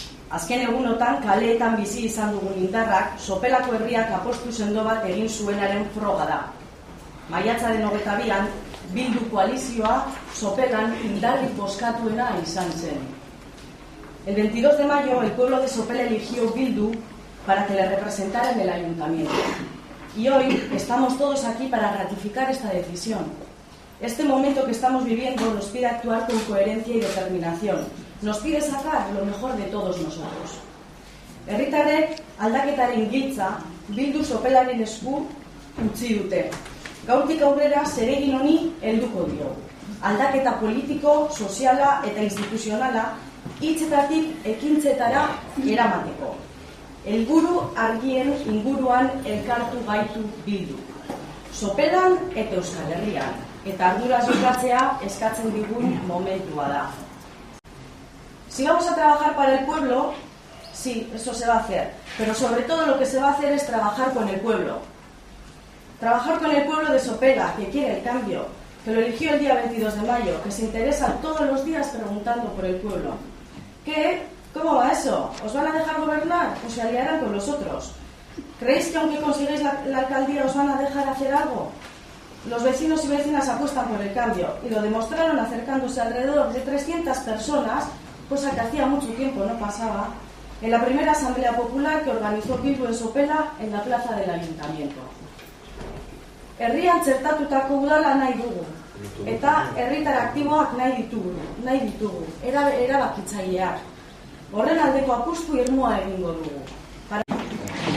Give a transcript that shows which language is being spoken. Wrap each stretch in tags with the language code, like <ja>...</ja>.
<eu>Azken egunotan kaleetan bizi izan dugun indarrak Sopelako herriak apostu sendo bat egin zuenaren froga da. Maiatzaren 22an, Bildu koalizioa Sopelan indarrik bozkatuena izan zen.</eu> <es>El 22 de mayo, el pueblo de Sopela eligió Bildu para que le representara en el ayuntamiento. Y hoy estamos todos aquí para ratificar esta decisión. Este momento que estamos viviendo nos pide actuar con coherencia y determinación. Nos pide sacar lo mejor de todos nosotros.</es> <eu>Herritarrek aldaketaren giltza Bildu Sopelaren esku utzi dute. Gaurtik aurrera zeregin honi helduko dio. Aldaketa politiko, soziala eta instituzionala hitzetatik ekintzetara eramateko. Helburu argien inguruan elkartu gaitu Bildu. Sopelan eta Euskal Herrian, eta arduraz jokatzea eskatzen digun momentua da.</eu> <es>Si vamos a trabajar para el pueblo, sí, eso se va a hacer, pero sobre todo lo que se va a hacer es trabajar con el pueblo. Trabajar con el pueblo de Sopela, que quiere el cambio, que lo eligió el día 22 de mayo, que se interesa todos los días preguntando por el pueblo. ¿Qué? ¿Cómo va eso? ¿Os van a dejar gobernar o se aliarán con los otros? ¿Creéis que aunque consigáis la alcaldía os van a dejar hacer algo? Los vecinos y vecinas apuestan por el cambio y lo demostraron acercándose alrededor de 300 personas, cosa que hacía mucho tiempo no pasaba, en la primera asamblea popular que organizó Bildu en Sopela en la plaza del ayuntamiento.</es> <eu>Herrian txertatutako udala nahi dugu, eta herritar aktiboak nahi ditugu, erabakitzaileak. Horren aldeko apustu irmoa egingo dugu.</eu>